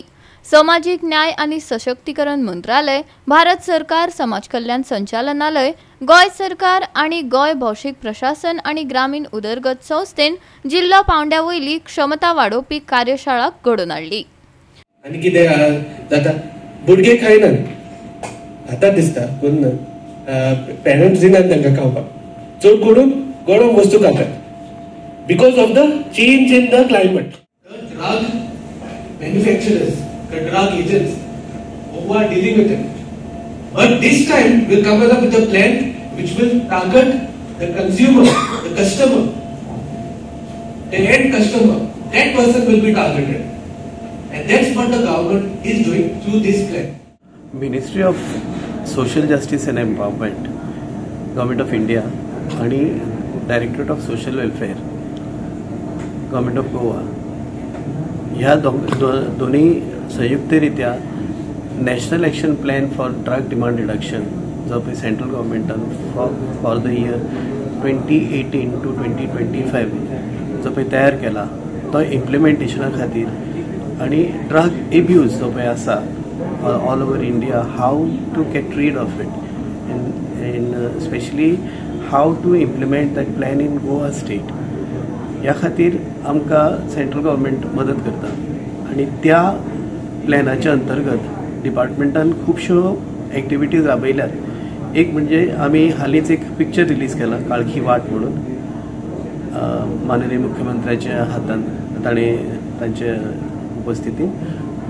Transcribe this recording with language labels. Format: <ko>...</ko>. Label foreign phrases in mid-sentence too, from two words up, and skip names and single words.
<kok>सामाजिक न्याय आणि सशक्तीकरण मंत्रालय, भारत सरकार, समाज कल्याण संचालनालय, गोय सरकार आणि गोय भौशीक प्रशासन आणि ग्रामीण उदरगत संस्थेन जिल्हा पावंड्या वयली क्षमता वाडोवपी कार्यशाळा घडोवन हाडली। आणि कितें जाता भुरगे खायनात आता दिसता कोण पेरेंट्स दिनात तांकां खावपाक चड करून गरम वस्तू खातात</kok> <en>because of the change in the climate. ड्रग manufacturers, the drug agents who are dealing with it, but this time we'll come up with a plan which will target the consumer, the customer, the end customer. That person will be targeted, and that's what the government is doing through this plan.</en> <kok>Ministry of Social Justice and Empowerment, Government of India आणि Directorate of Social Welfare, Government of Goa ह्या दोन्ही संयुक्तरित्या नॅशनल एक्शन प्लॅन फॉर ड्रग डिमांड रिडक्शन जो पळय सेंट्रल गव्हर्मेंटान</kok> <en>for the year 2018 to</en> <kok>2025 जो पळय तयार केला तो इम्प्लिमेंटेशना खातीर आणि</kok> <en>drug abuse</en> <kok>जो पळय आसा</kok> <en>all over India how to get rid of it in specially how to implement that plan in Goa state</en> <kok>ह्या खातीर आमकां</kok> <en>central government</en> <kok>मदत करता आणि त्या प्लॅनाच्या अंतर्गत डिपार्टमेंटान खुबश्यो एक्टिविटीज राबयल्यात। एक म्हणजे आमी हालींच एक पिक्चर रिलीज केला काळखी वाट म्हणून माननीय मुख्यमंत्र्याच्या हातान तांचे उपस्थितीन।</kok>